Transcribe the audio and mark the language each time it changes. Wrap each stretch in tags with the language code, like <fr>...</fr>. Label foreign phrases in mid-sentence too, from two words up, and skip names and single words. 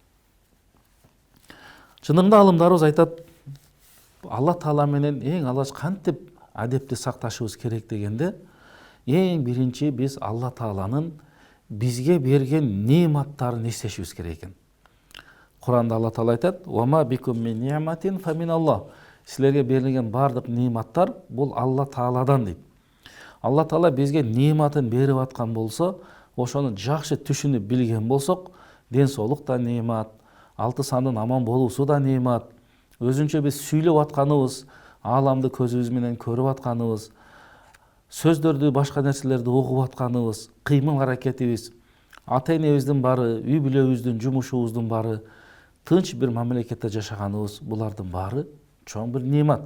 <ky>Чындыгында алымдарыбыз айтат, Алла Таала менен эң алгач кантип адепти сакташыбыз керек дегенде, эң биринчи биз Алла Тааланын бизге берген нематтарын эстешибиз керек экен. Куранда Алла Таала айтат:</ky> <ar>"وما بكم من نعمة فمن الله",</ar> <ky>силерге берилген бардык нематтар бул Алла Тааладан дейт. Алла Таала бизге нематын берип аткан болсо, ошону жакшы түшүнүп билген болсок, ден соолук да немат, 6 сандын аман болуусу да немат, өзүнчө биз сүйлөп атканыбыз, ааламды көзүбүз менен көрүп атканыбыз, сөздөрдү, башка нерселерди угуп атканыбыз, кыймыл аракетибиз, ата-энебиздин баары, үй бүлөбүздүн, жумушубуздун баары, тынч бир мамлекетте жашаганыбыз, булардын баары чоң бир немат.</ky>